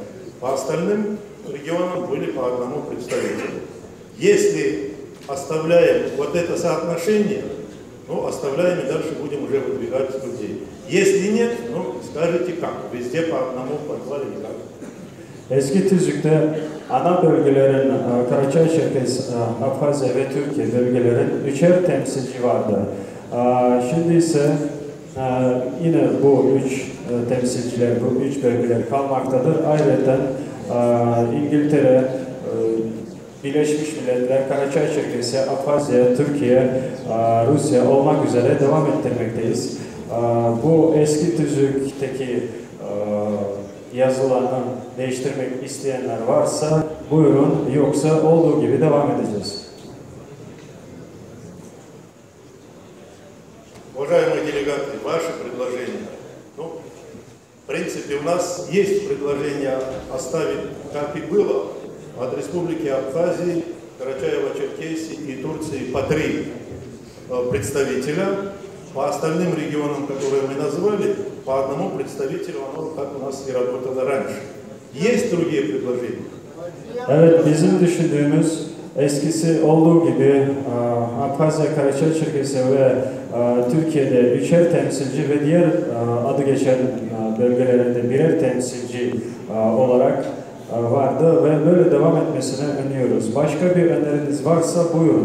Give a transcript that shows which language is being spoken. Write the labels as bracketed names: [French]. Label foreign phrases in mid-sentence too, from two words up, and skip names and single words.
[Russian] По остальным регионам были по 1 представителю. Если оставляем вот это соотношение, ну, оставляем и дальше будем уже выдвигать людей. Если нет, ну, скажите как, везде по 1, по 2 или как. [Turkish] Eski tüzükte ana bölgelerin Karacay, Çerkez, Abhazya ve Türkiye bölgelerin 3'er temsilci vardı. Şimdi ise yine bu 3 temsilciler, bu 3 bölgeler kalmaktadır. Ayrıca İngiltere, Birleşmiş Milletler, Karacay, Çerkesya, Abhazya, Türkiye, Rusya olmak üzere devam ettirmekteyiz. Bu eski tüzükteki yazılarını değiştirmek isteyenler varsa buyurun, yoksa olduğu gibi devam edeceğiz. [Russian] Уважаемые делегаты, ваши предложения. Ну, в принципе, у нас есть предложение оставить, как и было, от Республики Абхазии, Карачаево-Черкесии и Турции по 3 представителя. По остальным регионам, которые мы назвали, по одному представителю, оно как у нас и работало раньше. Есть другие предложения? [Turkish] Evet, bizim düşündüğümüz eskisi olduğu gibi Abhazya, Karacay, Çerkesya ve Türkiye'de 3'er temsilci ve diğer adı geçen bölgelerinde birer temsilci olarak vardı ve böyle devam etmesini öneriyoruz. Başka bir öneriniz varsa buyurun.